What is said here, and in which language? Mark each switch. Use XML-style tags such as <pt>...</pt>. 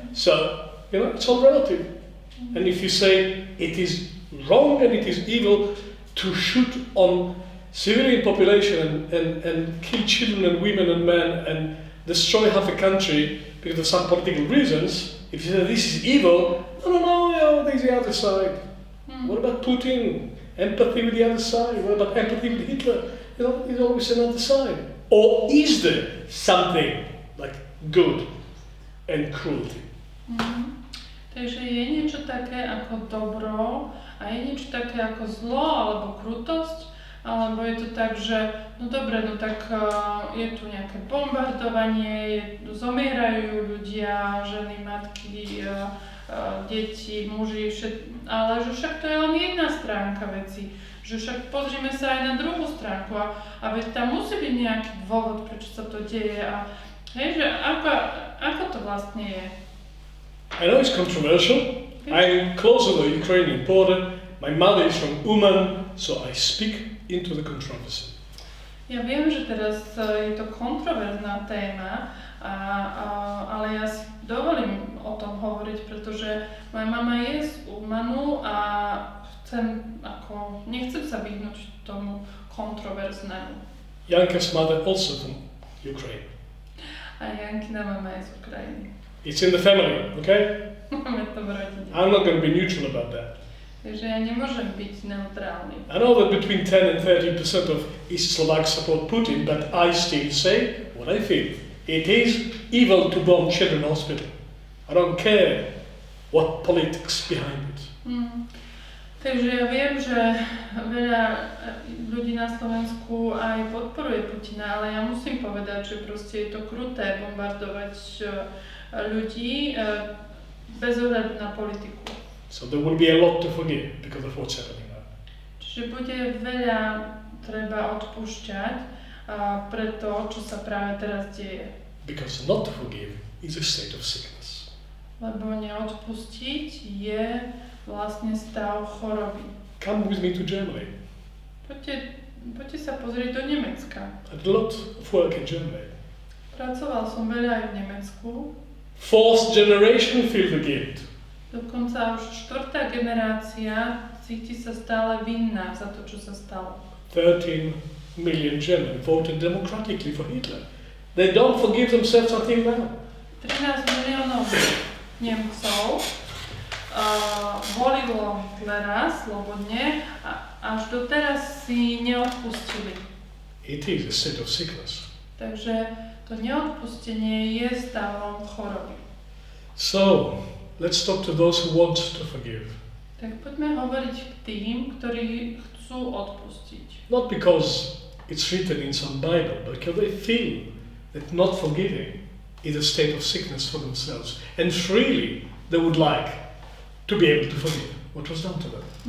<en>So, you know, it's all relative. And if you say it is wrong and it is evil to shoot on civilian population and kill children and women and men and destroy half a country because of some political reasons, if you say this is evil, no, there's the other side. What about Putin? Empathy with the other side. What about empathy with Hitler? You know, there's always another side. Or is there something like good and cruelty.</en> <sk>Takže je niečo také ako dobro a je niečo také ako zlo alebo krutosť, alebo je to tak, že no dobre, no tak je tu nejaké bombardovanie, zomierajú ľudia, ženy, matky, deti, muži, ale že však to je len jedna stránka veci. Že však pozrime sa aj na druhú stránku a veď tam musí byť nejaký dôvod, prečo sa to deje a hej, že ako to vlastne je.</sk> <en>I know it's controversial. I'm close to the Ukrainian border. My mother is from Uman, so I speak into the controversy.</en> <sk>Ja viem, že teraz je to kontroverzná téma, ale ja si dovolím o tom hovoriť, pretože moja mama je z Umanu a nechcem sa vyhnúť tomu kontroverznému.</sk> <en>Janka's mother also from Ukraine.</en> <sk>A Jankina mama je z Ukrajiny.</sk> <en>It's in the family, okay?</en> <sk>Máme to v rodine.</sk> <en>I'm not going to be neutral about that.</en> <sk>Takže ja nemôžem byť neutrálny.</sk> <en>I know that between 10 and 30% of East Slovaks support Putin, but I still say what I feel. It is evil to bomb children's hospital. I don't care what politics behind it.</en> <sk>Takže ja viem, že veľa ľudí na Slovensku aj podporuje Putina, ale ja musím povedať, že proste je to kruté bombardovať ľudí bez ohľadu na politiku.</sk> <en>So there will be a lot to forgive because of what's happening now.</en> <sk>Čiže bude veľa treba odpúšťať pre to, čo sa práve teraz deje.</sk> <en>Because not to forgive is a state of sickness.</en> <sk>Lebo neodpustiť je vlastne stav choroby.</sk> <en>Come with me to Germany.</en> <sk>Poďte sa pozrieť do Nemecka.</sk> <en>I did a lot of work in Germany.</en> <sk>Pracoval som veľa aj v Nemecku.</sk> <en>Fourth generation feel the guilt.</en> <sk>Dokonca už štvrtá generácia cíti sa stále vinná za to, čo sa stalo.</sk> <en>13 million Germans voted democratically for Hitler. They don't forgive themselves until now.</en> <sk>13 miliónov Nemcov volilo Hitlera slobodne a až doteraz si neodpustili.</sk> <en>It is a state of sickness.</en> <sk>Takže to neodpustenie je stavom choroby.</sk> <en>So, let's talk to those who want to forgive.</en> <sk>Tak poďme hovoriť k tým, ktorí chcú odpustiť.</sk> <en>Not because it's written in some Bible, but because they feel that not forgiving is a state of sickness for themselves. And freely they would like to be able to forgive what was done to them.</en>